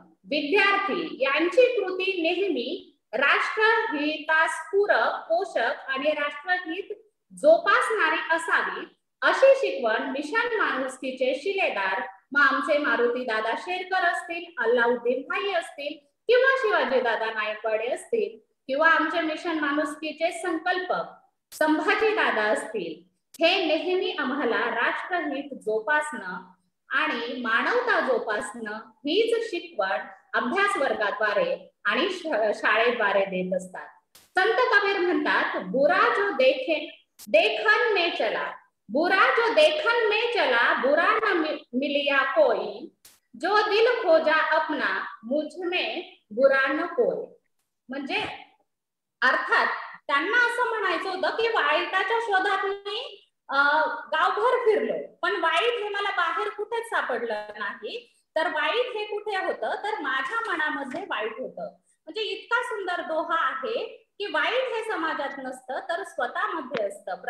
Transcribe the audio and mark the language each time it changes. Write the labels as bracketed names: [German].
[Marathi] विद्यार्थी यांची कृती नेहमी राष्ट्रहितास्पूरक, पोषक आणि राष्ट्रहित जोपासणारी असावी, अशी शिकवण मिशन माणुसकीचे शिलेदार आमचे मारुती दादा शेरकर असतील, अल्लाउद्दीन भाई असतील किंवा शिवाजी दादा नायकवाडे असतील किंवा आमचे मिशन माणुसकीचे संकल्पक संभाजी दादा असतील, हे नेहमी आम्हाला राष्ट्रहित जोपासणं आणि मानवता जोपासणं हीच शिकवण अभ्यास वर्गाद्वारे आणि शाळेद्वारे देत असतात। [Hindi] संत कबीर म्हणतात, बुरा जो देखन में चला, बुरा जो देखन में चला, बुरा न मिलिया कोई, जो दिल खोजा अपना, मुझ में बुरा न कोई। [Marathi] म्हणजे अर्थात त्यांना असं म्हणायचं होतं की वाईटाच्या शोधात मी गावभर फिरलो, पण वाईट हे मला बाहेर कुठेच सापडलं नाही, तर वाईट हे कुठे होतं तर माझ्या मनामध्ये वाईट होतं। म्हणजे इतका सुंदर दोहा आहे की वाईट हे समाजात नसतं तर स्वतःमध्ये असतं।